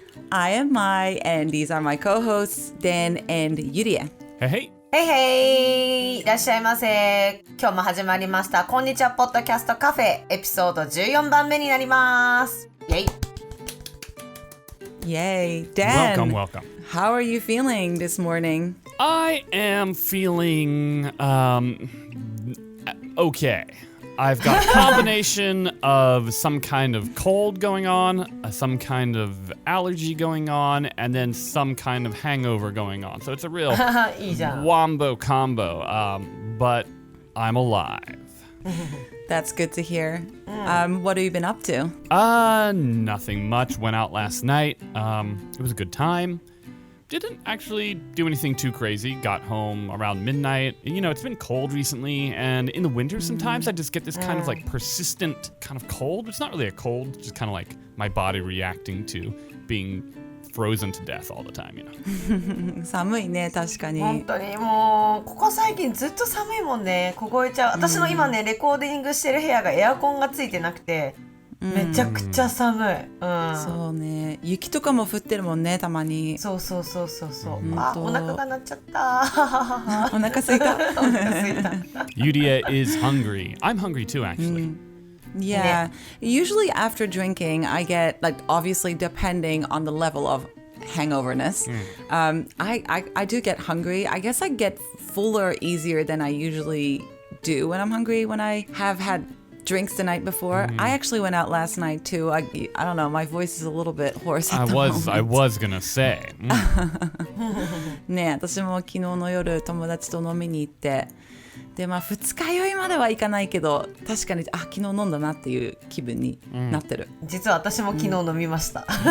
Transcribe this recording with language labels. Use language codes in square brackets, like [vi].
[en] I am Mai, and these are my co-hosts, Dan and Yuria. Hey, hey. [ja] へいへいいらっしゃいませ。今日も始まりましたこんにちはポッドキャストカフェエピソード14番目になりますイェイ [en] Yay. Dan, Welcome. how are you feeling this morning? I am feeling, okay. I've got a combination of some kind of cold going on, some kind of allergy going on, and then some kind of hangover going on. So it's a real [ja] いいじゃん [en] wombo combo, but I'm alive. That's good to hear. What have you been up to? Nothing much. Went out last night. It was a good time. Didn't actually do anything too crazy. Got home around midnight. You know, it's been cold recently, and in the winter sometimes I just get this kind of like persistent kind of cold. It's not really a cold, just kind of like my body reacting to being frozen to death all the time, you know. [ja] 寒いね、確かに。本当にもうここ最近ずっと寒いもんね凍えちゃう私の今ねレコーディングしてる部屋がエアコンがついてなくてめちゃくちゃ寒い、そうね雪とかも降ってるもんねたまにそう、あお腹が鳴っちゃったお腹空いたお腹空いた [en] Yuria is hungry. I'm hungry too, actually. Yeah. Usually after drinking, I get, like, obviously depending on the level of hangoverness, I do get hungry. I guess I get fuller easier than I usually do when I'm hungry when I have had drinks the night before. I actually went out last night too. I don't know, my voice is a little bit hoarse at the moment. I was gonna say. [ja] ね、私も昨日の夜友達と飲みに行ってでまあ二日酔いまではいかないけど確かに昨日飲んだなっていう気分になってる、実は私も昨日飲みました、